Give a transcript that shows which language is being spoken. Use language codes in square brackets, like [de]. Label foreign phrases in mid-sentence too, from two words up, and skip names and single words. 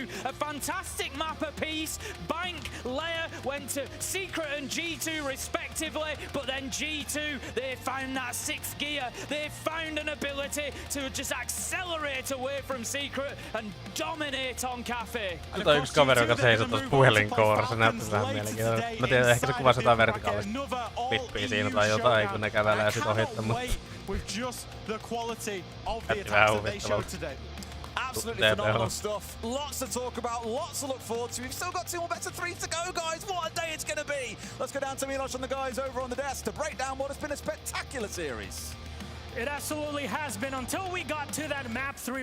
[en] A fantastic map apiece. Bank, Leia went to Secret and G2 respectively, but then G2, they found that 6th gear. They found an ability to just accelerate away from Secret and dominate on Cafe. [fi] Nyt on yksi kaveri, joka seisoo tuossa puhelinkourassa. Näyttäisi vähän mielenkiintoista. Mä tiedän, ehkä se kuvasi jotain vertikaalista flippiä siinä tai jotain, kun ne kävelee sit ohittaa, mutta jätti vähän huvittavaa. [en] Absolutely phenomenal stuff. Lots to talk about, lots to look forward to. We've still got 2 more better 3s to go, guys. What a day it's going to be. Let's go down to Milosh and the guys over on the desk to break down what has been a spectacular series. It absolutely has been until we got to that map 3.